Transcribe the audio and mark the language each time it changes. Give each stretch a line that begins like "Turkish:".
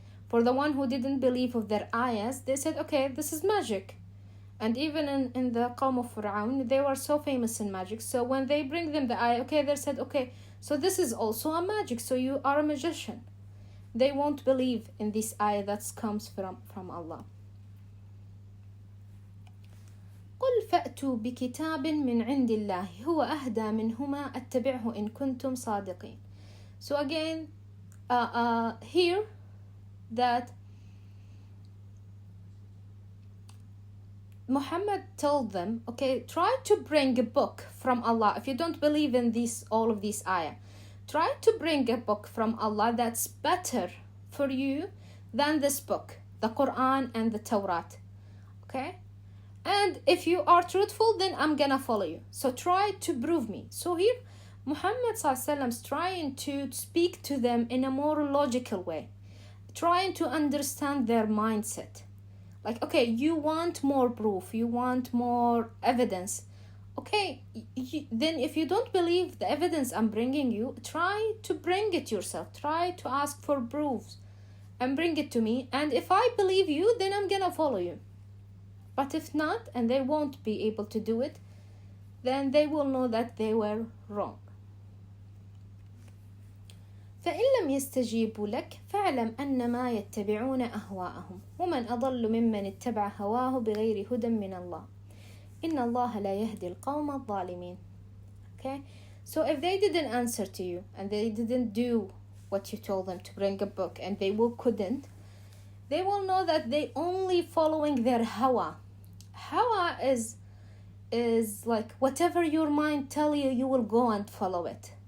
English: For the one who didn't believe of their ayahs, they said, okay, this is magic. And even in the Qawm of Fir'aun, they were so famous in magic. So when they bring them the ayah, okay, they said, okay, so this is also a magic, so you are a magician. They won't believe in this ayah that comes from Allah.
Arabic: قل فأتوا بكتاب من عند الله هو أهدى منهما أتبعه إن كنتم صادقين.
English: So again, here that Muhammad told them, okay, try to bring a book from Allah. If you don't believe in all of these ayah, try to bring a book from Allah that's better for you than this book, the Quran and the Torah. Okay? And if you are truthful, then I'm gonna follow you. So try to prove me. So here, Muhammad ﷺ is trying to speak to them in a more logical way, trying to understand their mindset. Like, okay, you want more proof, you want more evidence. Okay, then if you don't believe the evidence I'm bringing you, try to bring it yourself. Try to ask for proofs and bring it to me. And if I believe you, then I'm gonna follow you. But if not, and they won't be able to do it, then they will know that they were wrong.
Arabic: فإن لم يستجيبوا لك فاعلم أنما يتبعون أهواءهم ومن أضل ممن اتبع هواه بغير هدى من الله إن الله لا يهدي القوم الظالمين.
English: Okay, so if they didn't answer to you and they didn't do what you told them to bring a book, and they couldn't, they will know that they only following their hawa. Hawa is like whatever your mind tell you, you will go and follow it.